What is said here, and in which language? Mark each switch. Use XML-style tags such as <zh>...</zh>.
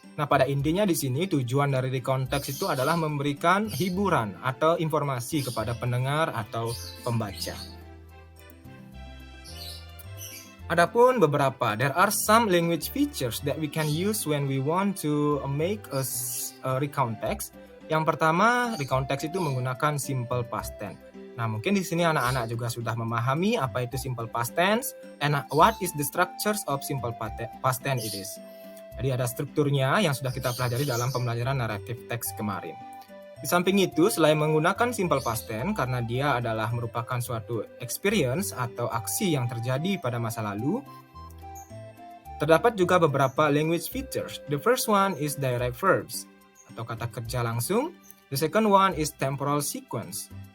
<id>Nah, pada intinya di sini tujuan dari recount text itu adalah memberikan hiburan atau informasi kepada pendengar atau pembaca. Adapun beberapa,</id> <en>there are some language features that we can use when we want to make a recount text.</en> <id>Yang pertama, recount text itu menggunakan simple past tense. Nah, mungkin di sini anak-anak juga sudah memahami apa itu</id> <en>simple past tense and what is the structures of simple past tense it is.</en> <id>Jadi ada strukturnya yang sudah kita pelajari dalam pembelajaran narrative text kemarin. Di samping itu, selain menggunakan simple past tense karena dia adalah merupakan suatu experience atau aksi yang terjadi pada masa lalu, terdapat juga beberapa language features.</id> <en>The first one is direct verbs</en> <id>atau kata kerja langsung.</id> <en>The second one is temporal sequence.</en>